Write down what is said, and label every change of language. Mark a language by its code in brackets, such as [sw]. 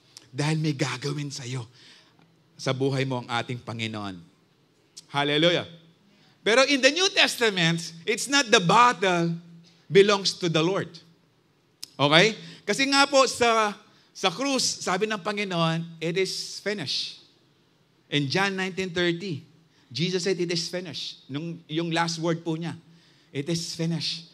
[tl] Dahil may gagawin sa iyo sa buhay mo ang ating Panginoon. Hallelujah. [en] Pero in the New Testament, it's not the battle belongs to the Lord. Okay? [tl] Kasi nga po sa krus, sabi ng Panginoon, [en] it is finished. In John 19:30, Jesus said, it is finished. [tl] Yung [en] last word [tl] po niya, [en] it is finished.